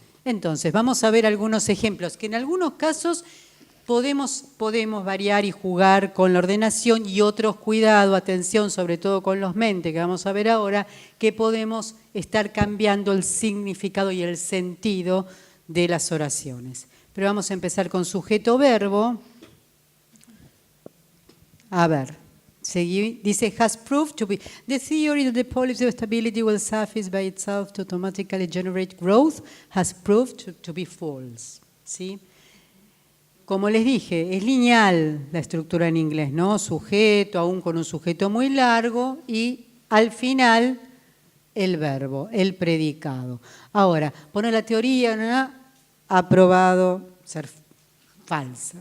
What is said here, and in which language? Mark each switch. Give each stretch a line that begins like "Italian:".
Spanish: Entonces, vamos a ver algunos ejemplos, que en algunos casos podemos variar y jugar con la ordenación, y otros, cuidado, atención, sobre todo con los mente, que vamos a ver ahora, que podemos estar cambiando el significado y el sentido de las oraciones. Pero vamos a empezar con sujeto-verbo. A ver, dice,
English: has proved to be, the theory that the policy of stability will suffice by itself to automatically generate growth has proved to be false.
Spanish: ¿Sí? Como les dije, es lineal la estructura en inglés, ¿no? Sujeto, aún con un sujeto muy largo, y al final el verbo, el predicado. Ahora, pone la teoría, ¿no? Ha probado ser falsa.